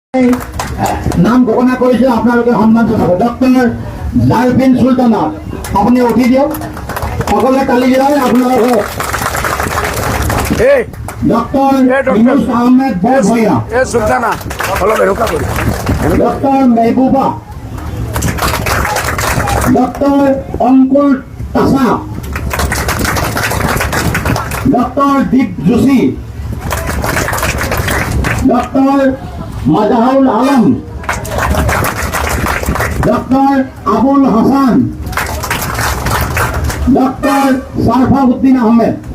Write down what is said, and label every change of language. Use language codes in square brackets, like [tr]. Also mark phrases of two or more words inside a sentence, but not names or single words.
[as] নাম ঘোষণা কৰিছে আপোনালোকে সন্মান জনাব। ডক্টৰ জাৰফিন চুলতানা আপুনি উঠি দিয়ক, সকলোৱে তালি দিয়ক আপোনালোকে। ডক্টৰ ইউনুস আহমেদ বৰভূঞা, ডক্টর মেহবুবা, ডক্টর অঙ্কুর তাসা, ডক্টর দীপ যোশী, ডক্টর মাজাহুল আলম, ডক্টর আবুল হাসান, ডক্টর সারফাউদ্দিন আহমেদ।